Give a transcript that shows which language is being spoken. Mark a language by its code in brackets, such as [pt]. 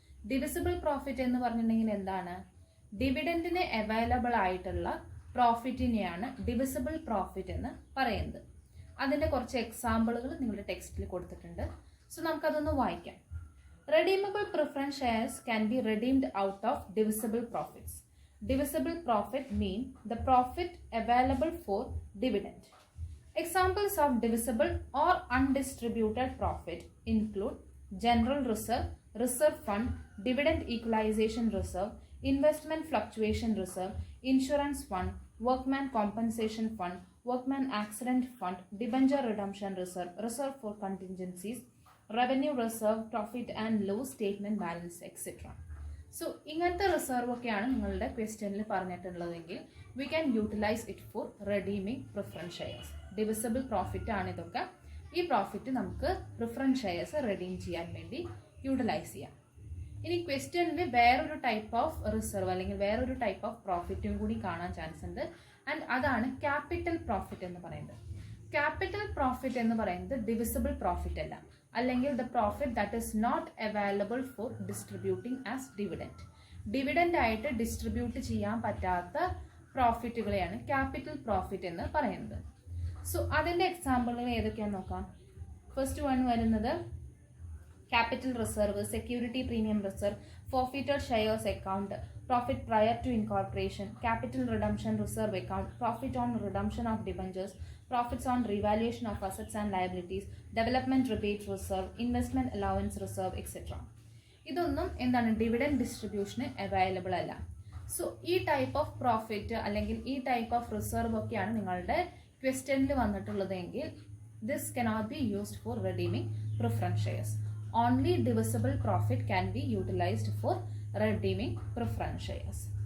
[ml] Divisible profit എന്ന് പറഞ്ഞിട്ടുണ്ടെങ്കിൽ എന്താണ്? ഡിവിഡൻഡിന് അവൈലബിൾ ആയിട്ടുള്ള പ്രോഫിറ്റിനെയാണ് ഡിവിസിബിൾ പ്രോഫിറ്റ് എന്ന് പറയുന്നത്. അതിന്റെ കുറച്ച് എക്സാമ്പിളുകൾ നിങ്ങളുടെ ടെക്സ്റ്റിൽ കൊടുത്തിട്ടുണ്ട്. സോ നമുക്കതൊന്ന് വായിക്കാം. [en] Redeemable preference shares can be redeemed out of divisible profits. Divisible profit mean the profit available for dividend. Examples of divisible or undistributed profit include general reserve, reserve fund, dividend equalization reserve, investment fluctuation reserve, insurance fund, workman compensation fund, workman accident fund, debenture redemption reserve, reserve for contingencies, revenue reserve, profit and loss statement balance, etc. [ml] So ഇങ്ങനത്തെ reserve ഒക്കെയാണ് നിങ്ങളുടെ ക്വസ്റ്റ്യനിൽ പറഞ്ഞിട്ടുള്ളതെങ്കിൽ [en] We can utilise it for redeeming preference shares. [ml] Divisible profit ആണ് ഇതൊക്കെ. ഈ profit നമുക്ക് preference shares redeem ചെയ്യാൻ വേണ്ടി യൂട്ടിലൈസ് ചെയ്യാം. ഇനി ക്വസ്റ്റ്യനിൽ വേറൊരു ടൈപ്പ് ഓഫ് റിസർവ് അല്ലെങ്കിൽ വേറൊരു ടൈപ്പ് ഓഫ് പ്രോഫിറ്റും കൂടി കാണാൻ ചാൻസ് ഉണ്ട്. ആൻഡ് അതാണ് ക്യാപിറ്റൽ പ്രോഫിറ്റ് എന്ന് പറയുന്നത്. ക്യാപിറ്റൽ പ്രോഫിറ്റ് എന്ന് പറയുന്നത് ഡിവിസിബിൾ പ്രോഫിറ്റ് അല്ല, അല്ലെങ്കിൽ [en] The profit that is not available for distributing as dividend. [ml] Dividend ആയിട്ട് ഡിസ്ട്രിബ്യൂട്ട് ചെയ്യാൻ പറ്റാത്ത പ്രോഫിറ്റുകളെയാണ് ക്യാപിറ്റൽ പ്രോഫിറ്റ് എന്ന് പറയുന്നത്. സോ അതിന്റെ എക്സാമ്പിളുകൾ ഏതൊക്കെയാണെന്ന് നോക്കാം. ഫസ്റ്റ് വൺ വരുന്നത് [en] Capital reserve, security premium reserve, forfeited shares account, profit prior to incorporation, capital redemption reserve account, profit on redemption of debentures, profits on revaluation of assets and liabilities, development rebate reserve, investment allowance reserve, etc. [ml] ഇതൊന്നും എന്താണ്? Dividend ഡിസ്ട്രിബ്യൂഷന് available അല്ല. So ഈ type of profit അല്ലെങ്കിൽ ഈ type of reserve ഒക്കെയാണ് നിങ്ങളുടെ ക്വസ്റ്റ്യനിൽ വന്നിട്ടുള്ളതെങ്കിൽ [en] This cannot be used for redeeming preference shares. Only divisible profit can be utilised for redeeming preference shares.